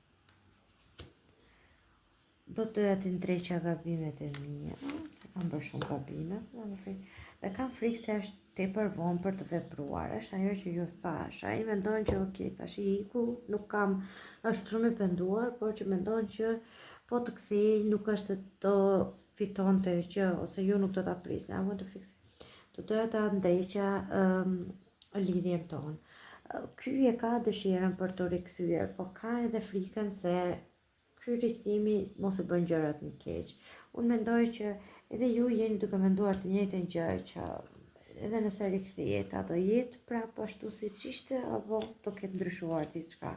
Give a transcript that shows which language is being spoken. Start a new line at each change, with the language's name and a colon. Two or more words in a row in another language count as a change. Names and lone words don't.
Albanian: Do të doja të ndreqa gabimet e mia, se kam bërë shumë gabime, dhe kam frikë se është tepër vonë për të vepruar, është ajo që ju thash. Ai mendon që ok, tash i iku, nuk kam, është shumë i penduar, por që mendon që po të kthej nuk është se do fitonte gjë ose ju nuk do ta prisni.
English: I want to fix it.
Albanian: Do doja ta ndreqa lidhjen tonë. Ky e ka dëshirën për të rikthyer, po ka edhe frikën se ky rikthimi mos e bën gjërat më keq. Unë mendoj që edhe ju jeni duke menduar të njëjtën gjë, që edhe nëse rikthehet, a do jetë prapë ashtu siç ishte apo do ketë ndryshuar diçka.